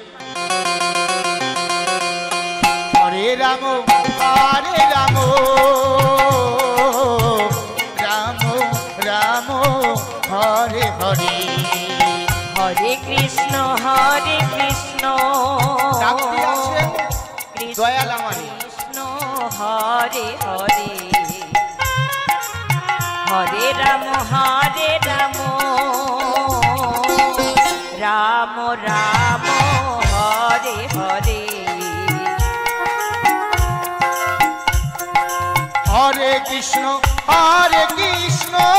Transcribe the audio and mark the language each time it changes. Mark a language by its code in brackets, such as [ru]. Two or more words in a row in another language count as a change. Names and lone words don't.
[sa] हरे राम हरे राम राम राम हरे हरे। हरे कृष्ण हरे कृष्ण [bn] দয়াল আমার [sa] कृष्ण हरे हरे। हरे राम राम राम हरे हरे। हरे कृष्ण हरे कृष्ण